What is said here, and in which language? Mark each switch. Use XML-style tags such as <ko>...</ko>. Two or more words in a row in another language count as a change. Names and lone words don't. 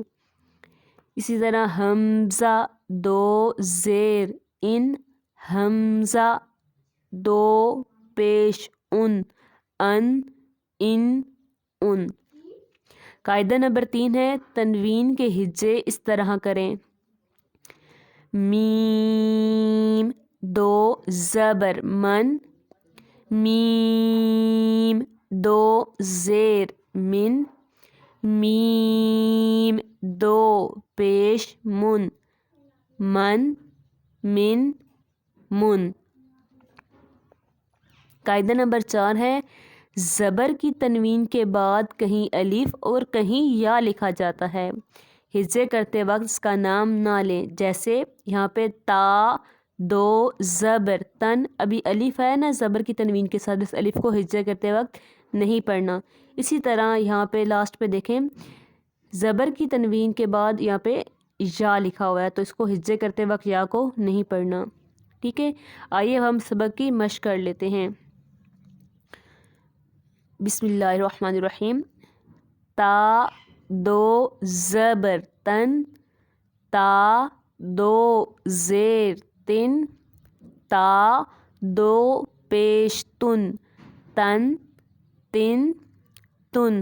<ur>اسی طرح حمزہ 2 زیر ان، حمزہ 2 پیش ان ان۔ قاعدہ نمبر 3 ہے تنوین کے ہجے اس طرح کریں: میم 2 زبر من، میم 2 زیر من، میم 2 پیش من، من من۔ قاعدہ نمبر 4 ہے زبر کی تنوین کے بعد کہیں الف اور کہیں یا لکھا جاتا ہے، ہجے کرتے وقت اس کا نام نہ لیں، جیسے یہاں پہ تا 2 زبر تن، ابھی الف ہے نا زبر کی تنوین کے ساتھ، اس الف کو ہجے کرتے وقت نہیں پڑھنا۔ اسی طرح یہاں پہ لاسٹ پہ دیکھیں زبر کی تنوین کے بعد یہاں پہ یا لکھا ہوا ہے تو اس کو ہجے کرتے وقت یا کو نہیں پڑھنا، ٹھیک ہے۔ آئیے ہم سبق کی مشق کر لیتے ہیں۔</ur> <ar>بسم اللہ الرحمن الرحیم۔</ar> <ur>تا 2 زبر تن، تا 2 زیر تن، تا 2 پیش تن، تن تن۔</ur>